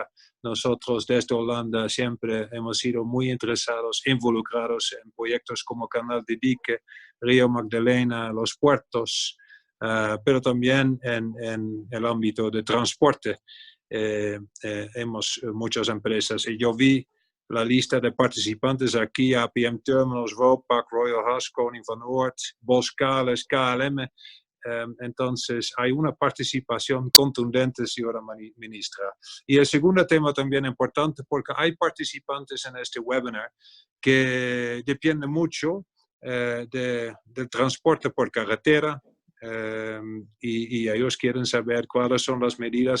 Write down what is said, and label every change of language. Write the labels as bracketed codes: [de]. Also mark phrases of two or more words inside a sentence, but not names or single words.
[es] Nosotros desde Holanda siempre hemos sido muy interesados, involucrados en proyectos como Canal de Dique, Río Magdalena, los puertos, pero también en el ámbito de transporte. Hemos muchas empresas y yo vi la lista de participantes aquí: APM Terminals, Vopak, Royal Haas, Koning van Oort, Boskalis, KLM. Entonces, hay una participación contundente, señora ministra. Y el segundo tema también importante, porque hay participantes en este webinar que dependen mucho del transporte por carretera y ellos quieren saber cuáles son las medidas.